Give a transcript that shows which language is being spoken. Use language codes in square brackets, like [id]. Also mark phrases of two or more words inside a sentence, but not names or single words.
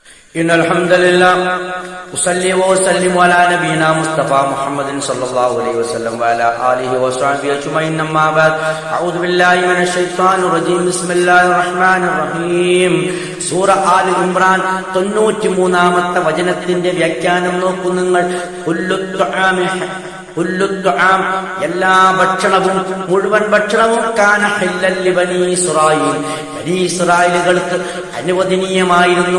[ar] إن الحمد لله أصلي وأسلم على نبينا مصطفى محمد صلى الله عليه وسلم وعلى آله وصحبه أجمعين أما بعد أعوذ بالله من الشيطان الرجيم بسم الله الرحمن الرحيم [ml] സൂറ ആൽ ഇംറാൻ 93-ാമത്തെ വചനത്തിന്റെ വ്യാഖ്യാനം നോക്കൂ നിങ്ങൾ. എല്ലാ ഭക്ഷണവും മുഴുവൻ ഭക്ഷണവും [ar] كان حلا لبني إسرائيل, [ml] ബനി ഇസ്രായേലുകൾക്ക് അനുവദനീയമായിരുന്നു.